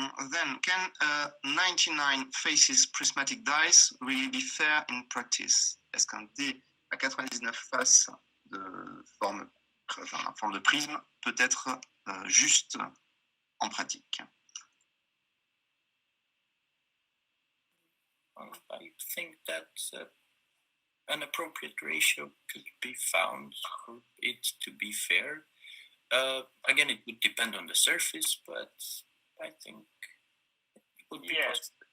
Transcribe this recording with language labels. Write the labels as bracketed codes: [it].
[en] Then, can 99 faces prismatic dice really be fair in practice? [fr] Est-ce qu'un dé à 99 faces de forme de prisme peut être juste en pratique? [en] I think that an appropriate ratio could be found for it to be fair. Again, it would depend on the surface, but I think it would be possible.